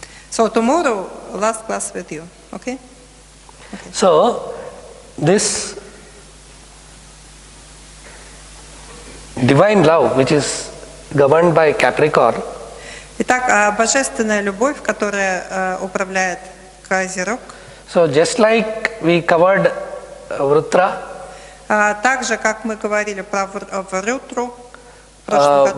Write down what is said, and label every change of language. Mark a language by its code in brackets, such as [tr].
[en] So tomorrow, last class with you. Okay? So this divine love, which is governed by Capricorn. [ru] Итак, божественная любовь, которая управляет Козерог. [en] So just like we covered Vrutra, [ru] так же, как мы говорили про Врутру в прошлом году,